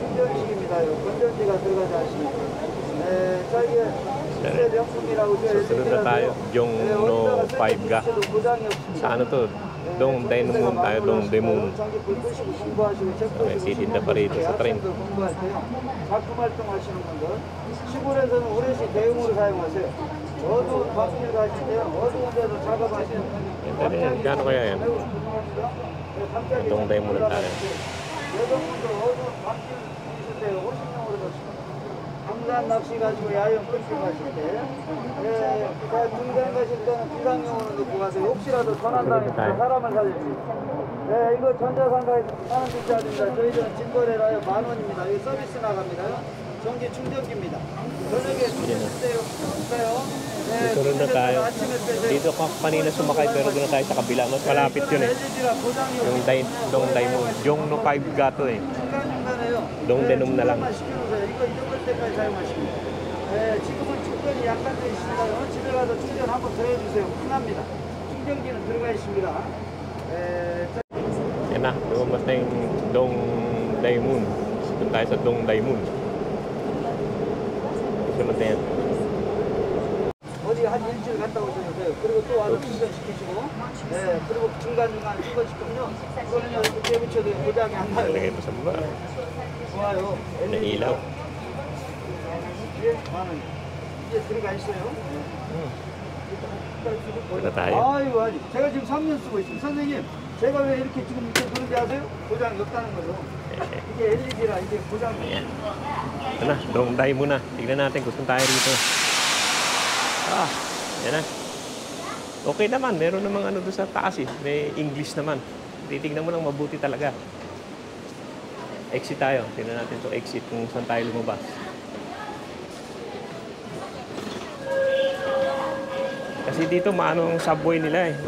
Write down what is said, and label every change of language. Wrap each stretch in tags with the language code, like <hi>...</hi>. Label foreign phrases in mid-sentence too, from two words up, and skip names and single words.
<tl>Susunod na tayo. Yongno 5ga. Sa ano to? Dongdaemun tayo. Dongdaemun. Okay, titinda pa rito sa train.</tl> <ko>시골에서는 오롯이 대용으로 사용하세요. 어두운 밤길 가실 때 어두운 데서 작업하시는</ko> <tl>Gano'n kaya yan? Dongdaemun tayo.</tl> <ko>여성분들 어두운 밤길 있을 때 호신용으로 강산 낚시 가시고 야영 캠핑 가실 때 등산 가실 때는 비상용으로 넣고 가세요. 혹시라도 전환당해서 사람을 살릴 수 있어요. 네, 이거 전자상가에서 만원 주셔야 됩니다. 저희들은 진거래라요. 10,000원입니다. 이거 서비스 나갑니다요. 전기 충전기입니다. 저녁에 주세요.</ko> <tl>Susunod na tayo. Dito ka kanina sumakay pero doon na tayo sa kabila. Mas malapit yun eh. Yung Dongdaemun. Yongno 5ga to eh. Dongdaemun na lang.</tl> <ko>이거 잊어버릴 때까지 사용하시고. 네, 지금은 충전이 약간 돼 있습니다요. 집에 가서 충전 한번 더 해주세요. 끝납니다. 충전기는 들어가 있습니다.</ko> <tl>Yan na, lumabas na yung Dongdaemun. Doon tayo sa Dongdaemun. Sunod na yan.</tl> <ko>어디 한 일주일 갔다 오셔서요. 그리고 또 와서 충전시키시고. 네, 그리고 중간중간 충전시키면요. 그거는요, 이렇게 붙여도 고장이 안 나요.</ko> <tl>Lagay mo sa baba.</tl> <ko>좋아요.</ko> <tl>Na ilaw.</tl> <ko>예, 만원. 이제 들어가 있어요.</ko> <tl>Doon na tayo.</tl> <ko>아유, 아니. 제가 지금 3년 쓰고 있습니다. 선생님, 제가 왜 이렇게 지금 이렇게 그런지 아세요? 고장이 없다는 거죠. 이게 LED라 이게 고장이</ko> <tl>Ayan. Ito na, Dongdaemun na. Tignan natin kung saan tayo rito. Yan na. Okay naman, meron namang ano doon sa taas eh. May English naman. Titignan mo lang mabuti talaga. Exit tayo. Tignan natin to exit kung saan tayo lumabas. Kasi dito maano ang subway nila eh.</tl>